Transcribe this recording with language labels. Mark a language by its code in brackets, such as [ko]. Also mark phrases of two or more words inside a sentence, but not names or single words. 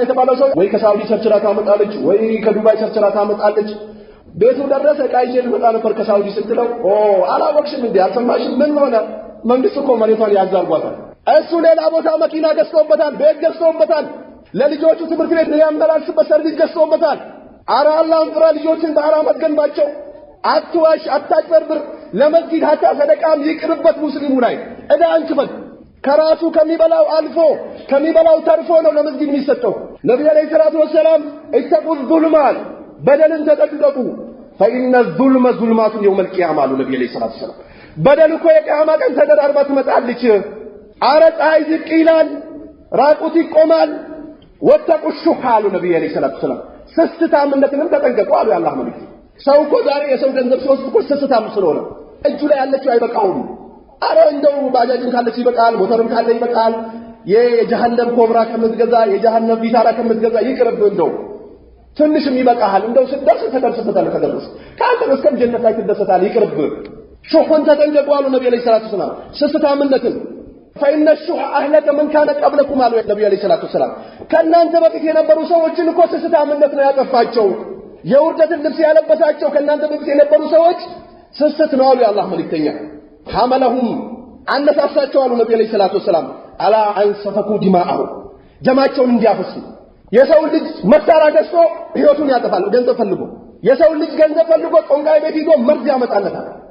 [am] የተባለው ሰው ወይ ከሳውዲ ቸርችራ ታመጣለች ወይ ከዱባይ ቸርችራ ታመጣለች ቤቱ ደረሰ ቃይጄ ልመጣ ነበር ከሳውዲ ስትለው አላወቅሽም እንዴ አልሰማሽም ምን ሆነ መንግስት እኮ መሬቷን ያዛርጓታል እሱ ሌላ ቦታ መኪና ገዝቶበታል ቤት ገዝቶበታል ለልጆቹ ትምህርት ቤት ያመላልስበት ሰርቪስ ገዝቶበታል አረ አላህን ፍራ ልጆችን በሐራም አትገንባቸው አትዋሽ አታጭበርብር ለመስጊድ ሀታ ሰደቃም ይቅርበት ሙስሊሙ ላይ እዳ አንክፈል ከራሱ ከሚበላው አልፎ ከሚበላው ተርፎ ነው ለመስጊድ የሚሰጠው ነብዩ [ar] عليه الصلاة والسلام اتقوا الظلم [am] በደልን ተጠንቀቁ [ar] فإن الظلم ظلمات يوم القيامة [am] አሉ ነብዩ [ar] عليه الصلاة والسلام [am] በደል እኮ የቂያማ ቀን ተደራርባ ትመጣለች አረ ፀሐይ ዝቅ ይላል ራቁት ይቆማል [ar] واتقوا الشح [am] አሉ ነብዩ [ar] عليه الصلاة والسلام [am] ስስታምነትንም ተጠንቀቁ አሉ የአላህ መልእክት ሰው እኮ ዛሬ የሰው ገንዘብ ሲወስድ እኮ ስስታም ስለሆነ እጁ ላይ ያለችው አይበቃውም አረ እንደው ባጃጅን ካለች ይበቃል ሞተርም ካለ ይበቃል የጀሃነም ኮብራ ከምትገዛ የጀሃነም ቪታራ ከምትገዛ ይቅርብ እንደው ትንሽም ይበቃል እንደው ስትደርስ ተደርሰበታል ከደረስ ካንተ እስከም ጀነት ላይ ትደሰታል ይቅርብ ሹህን ተጠንቀቁ አሉ ነብዩ [ar] عليه الصلاة والسلام [am] ስስታምነትን [ar] فإن الشح أهلك من كان قبلكم [am] አሉ ነብዩ [ar] عليه الصلاة والسلام [am] ከናንተ በፊት የነበሩ ሰዎችን እኮ ስስታምነት ነው ያጠፋቸው የውርደትን ልብስ ያለበሳቸው ከናንተ በፊት የነበሩ ሰዎች ስስት ነው አሉ የአላህ መልእክተኛ ሐመለሁም አነሳሳቸው አሉ ነብዩ [ar] عليه الصلاة والسلام على أن سفكوا دماءهم [am] ደማቸውን እንዲያፈሱ የሰው ልጅ መሳሪያ ገዝቶ ህይወቱን ያጠፋል ገንዘብ ፈልጎ የሰው ልጅ ገንዘብ ፈልጎ ቆንቃይ ቤት ይዞ መርዝ ያመጣለታል